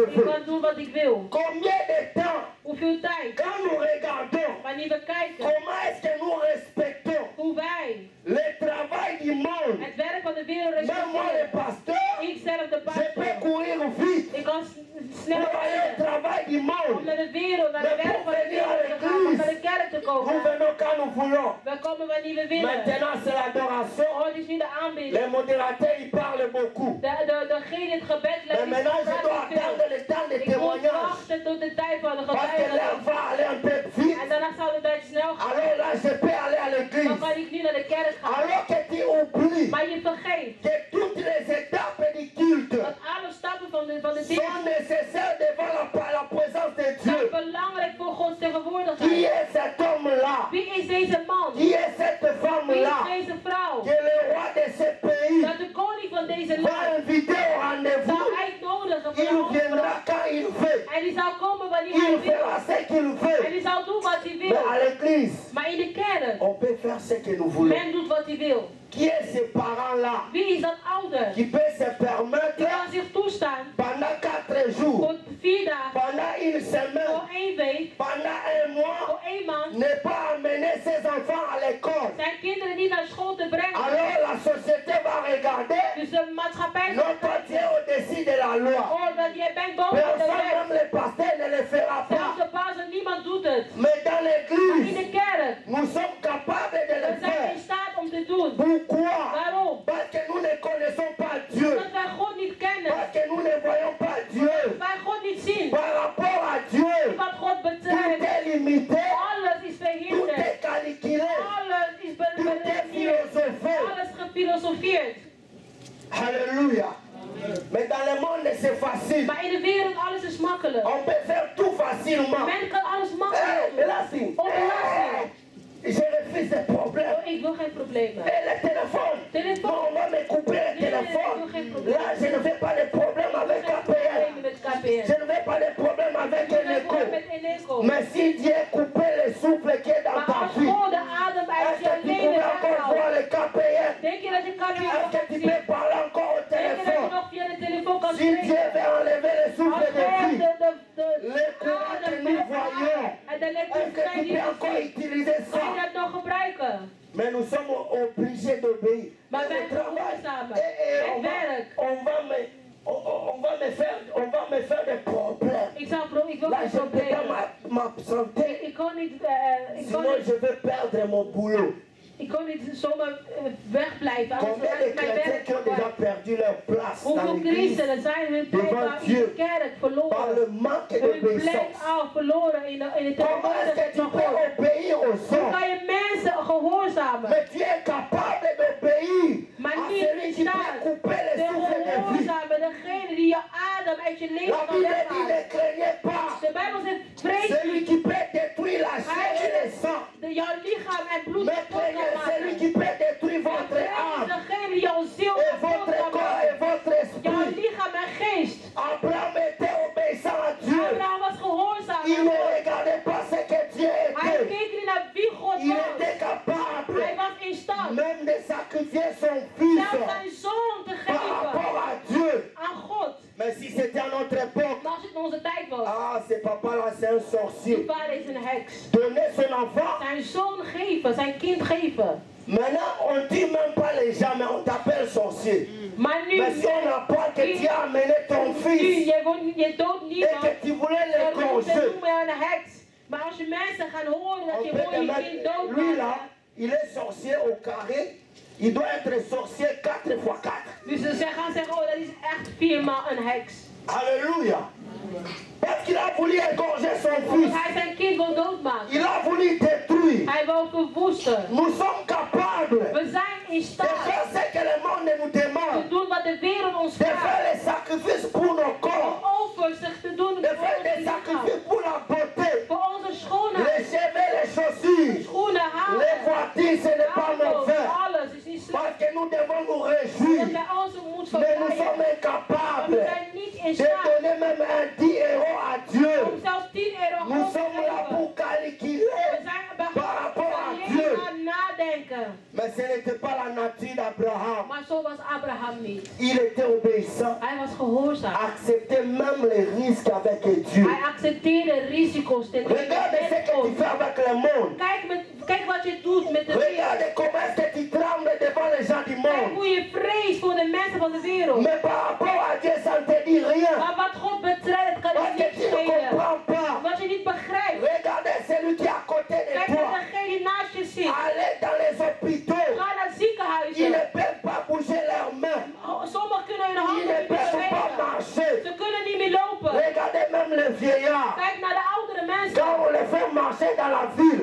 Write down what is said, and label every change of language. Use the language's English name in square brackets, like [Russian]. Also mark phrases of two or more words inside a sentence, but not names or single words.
[Dutch] ik [French] veux. [Dutch] kan doen wat ik wil. [French] Combien de temps, [Dutch] Hoeveel tijd? [French] quand nous regardons, [Dutch] Wanneer we kijken [French] comment est-ce que nous respectons [Dutch] hoe wij [French] le travail du monde? [Dutch] het werk van de wereld [French] Même moi, le [Dutch] respecteren. [French] pasteur, [Dutch] Ik zelf de [French] je peux [Dutch] pastor. [French] courir vite [Dutch] Ik kan snel [French] pour aller au [Dutch] rijden. [French] travail du [Dutch] Om [French] monde. [Dutch] naar de wereld, naar de werk van de wereld te gaan. Om naar de kerk te [French] Nous [Dutch] komen. [French] venons quand nous voulons. [Dutch] We komen wanneer we willen. [French] Maintenant, c'est l'adoration. [Dutch] Oh, het is nu de aanbidding. [French] Les modérateurs, ils parlent beaucoup. [Dutch] Degene het gebed [French] Mais [Dutch] leidt, [French] maintenant, je dois attendre le temps de [Dutch] ik moet [French] témoignage. [Dutch] wachten tot de tijd van de [French] Parce que [Dutch] getuigenis. [French] l'heure va aller un peu vite. [Dutch] En daarna zal de tijd snel gaan. [French] Alors là, je peux aller à [Dutch] Dan [French] l'église. [Dutch] kan ik nu naar de kerk gaan. [French] Alors que tu oublies [Dutch] Maar je vergeet [French] que toutes les étapes du culte [Dutch] dat alle stappen van de [French] sont [Dutch] dienst [French] nécessaires devant la présence de [Dutch] zijn [French] Dieu. [Dutch] belangrijk voor Gods [French] Qui [Dutch] tegenwoordigheid. [French] est cet homme-là? [Dutch] Wie is deze man? [French] Qui est cette [Dutch] Wie is [French] femme-là? [Dutch] deze vrouw? [French] Que le roi de ce pays [Dutch] Dat de koning van deze [French] va [Dutch] land [French] inviter au rendez-vous. [Dutch] zou uitnodigen voor [French] Il [Dutch] een [French] viendra [Dutch] afspraak. [French] quand il veut. [Dutch] En die zou komen wanneer [French] Il [Dutch] hij wil. [French] fera ce qu'il [Dutch] En [French] veut. [Dutch] die zou doen wat hij [French] Mais à [Dutch] wil. [French] l'église, [Dutch] Maar in de kerk, [French] on peut faire ce que nous voulons. [Dutch] men doet wat hij wil. [French] Qui est ce parent-là [Dutch] Wie is dat ouder? [French] qui peut se [Dutch] Die [French] permettre [Dutch] kan zich toestaan [French] pendant 4 jours, [Dutch] voor 4 dagen, [French] pendant une semaine, [Dutch] voor 1 week, [French] pendant un mois, [Dutch] voor 1 maand, [French] ne pas amener ses enfants à l'école? [Dutch] zijn kinderen niet naar school te brengen. [French] Alors la société va regarder, [Dutch] Dus de maatschappij [French] non pas Dieu au-dessus de la loi. [Dutch] oh, dat jij bent boven de [French] Personne, [Dutch] wet. [French] même le pasteur, ne le fera [Dutch] Zelfs [French] pas. [Dutch] de baas en niemand doet het. [French] Mais dans [Dutch] Maar in [French] l'église, [Dutch] de kerk, [French] nous sommes capables de le [Dutch] we zijn [French] faire. [Dutch] in staat om te doen. [French] Pourquoi? [Dutch] Waarom? [French] Parce que nous ne connaissons pas Dieu. [Dutch] Omdat wij God niet kennen. [French] Parce que nous ne voyons pas Dieu. [Dutch] Wij God niet zien. [French] Par rapport à Dieu, [Dutch] Wat God [French] tout [Dutch] betreft, [French] est limité, [Dutch] alles is [French] tout [Dutch] verhinderd. [French] est calculé, [Dutch] Alles is [French] tout est [Dutch] beredeneerd. [French] philosophé. [Dutch] Alles gefilosofeerd. [French] Alléluia. Mais dans le monde, c'est facile. [Dutch] Maar in de wereld, alles is makkelijk. [French] On peut faire tout facilement. [Dutch] Men kan alles [French] Hey, [Dutch] makkelijk doen. belasting. Oh, belasting. [French] Hey, je refuse des problèmes. [Dutch] Oh, ik wil geen problemen. [French] Et le téléphone. [Dutch] Telefoon. [French] Non, on va me couper le téléphone. Là, je ne fais pas de problème avec [Dutch] Geen [French] KPN. [Dutch] problemen met KPN. [French] Je ne fais pas de problème avec [Dutch] Geen [French] Eneco. [Dutch] probleem met Eneco. [French] Mais si Dieu coupait le souffle qui est dans [Dutch] Maar [French] ta [Dutch] als [French] vie, [Dutch] God de adem uit [French] est-ce [Dutch] je [French] que tu [Dutch] leven [French] pouvais encore [Dutch] weghoudt, [French] voir le KPN? [Dutch] denk je dat je KPN nog [French] Est-ce que [Dutch] kan [French] tu [Dutch] zien? [French] peux parler encore au [Dutch] Denk je dat je [French] téléphone? [Dutch] nog via de telefoon kan [French] Si Dieu [Dutch] spreken? [French] veut enlever le [Dutch] Als [French] souffle de [Dutch] God [French] vie, [Dutch] de [French] le courant que [Dutch] adem [French] nous [Dutch] weghoudt [French] voyons, [Dutch] en de [French] est-ce que [Dutch] elektriciteit [French] tu [Dutch] die [French] peux [Dutch] we [French] encore [Dutch] zien, [French] utiliser [Dutch] kan je [French] ça? [Dutch] dat nog gebruiken? [French] Mais nous sommes obligés d'obéir. [Dutch] Maar [French] C'est [Dutch] wij [French] le travail. [Dutch] gehoorzamen. [French] Et [Dutch] Het werk. [French] on va me faire des problèmes. [Dutch] Ik wil [French] Là, [Dutch] geen [French] je ne peux [Dutch] problemen. [French] pas m'absenter. [Dutch] Ik kan niet, [French] Sinon, je vais perdre mon boulot. [Dutch] ik kan niet zomaar wegblijven. Anders [French] Combien [Dutch] raak [French] de [Dutch] ik mijn [French] chrétiens [Dutch] werk [French] qui ont déjà [Dutch] kwijt. [French] perdu leur place dans [Dutch] Hoeveel [French] l'église [Dutch] christenen zijn hun plek [French] devant [Dutch] daar in [French] Dieu [Dutch] de kerk [French] par [Dutch] verloren? [French] le manque [Dutch] Hun plek [French] d'obéissance? [Dutch] al verloren in de [French] Comment est-ce [Dutch] tegenwoordigheid [French] que tu [Dutch] van [French] peux [Dutch] God. [French] obéir aux [Dutch] Hoe [French] hommes? [Dutch] kan je mensen gehoorzamen? [French] Mais tu es capable d'obéir [Dutch] Maar niet in staat te gehoorzamen degene die je adem uit je leven kan weghalen. De Bijbel zegt, vrees niet. Jouw lichaam en bloed kapot kan maken. Degene die jouw ziel kapot kan maken. Jouw lichaam en geest. Abraham was gehoorzaam. Hij keek niet naar wie God was. Hij was in staat. Zelfs zijn zoon te geven aan God. [French] Mais si c'était à notre époque, [Dutch] maar als het in onze tijd was, [French] c'est papa là, c'est un sorcier. [Dutch] Die vader is een heks. [French] Donner son enfant. [Dutch] Zijn zoon geven, zijn kind geven. [French] Maintenant, on dit même pas les gens, mais on t'appelle sorcier. [Dutch] Maar nu, [French] mais si on apprend que tu as amené ton fils [Dutch] je doodt niemand, [French] et que tu voulais l'égorger, [Dutch] een heks. Maar als je mensen gaan horen dat je gewoon je kind doodmaakt, [French] lui là, il est sorcier au carré. Il doit être sorcier 4 x 4. [Dutch] Dus ze gaan zeggen, oh, dat is echt 4 maal een heks. [French] Alléluia. Parce qu'il a voulu égorger son fils. [Dutch] Hij zijn kind wil doodmaken. [French] Il a voulu détruire. [Dutch] Hij wil verwoesten. [French] Nous sommes capables. [Dutch] We zijn in staat. [French] De faire ce que le monde nous demande. [Dutch] Te doen wat de wereld ons vraagt. vraagt. [French] De faire les sacrifices pour nos corps. [Dutch] Offers te doen. [French] De faire des sacrifices pour la beauté. [Dutch] Voor onze schoonheid. [French] Les cheveux, les chaussures. [Dutch] Schoenen, haren. [French] Les voitures, ce n'est pas mauvais. [Dutch] Alles is niet slecht. [French] Parce que nous devons nous réjouir. Mais nous sommes incapables de donner même un 10 € à Dieu. Nous sommes là pour calculer par rapport à Dieu. Mais ce n'était pas la nature d'Abraham. Il était obéissant. Acceptait même les risques avec Dieu. Regarde ce que tu fais avec le monde. [Dutch] Kijk wat je doet met de wereld. [French] Regarde comment est-ce que tu trembles devant les gens du monde. [Dutch] Hoe je vreest voor de mensen van de wereld. [French] Mais par rapport à Dieu, ça ne te dit rien. [Dutch] Maar wat God betreft kan je niet schelen. Wat je niet begrijpt. [French] Regarde celui qui est à côté de toi. [Dutch] Kijk naar degene die naast je zit. [French] Allez dans les hôpitaux. [Dutch] Ga naar ziekenhuizen. [French] Ils ne peuvent pas bouger leurs mains. [Dutch] Sommigen kunnen hun handen niet bewegen. Ze kunnen niet meer lopen. [French] Regardez même les vieillards. [Dutch] Kijk naar de oudere mensen. [French] Quand on les fait marcher dans la ville.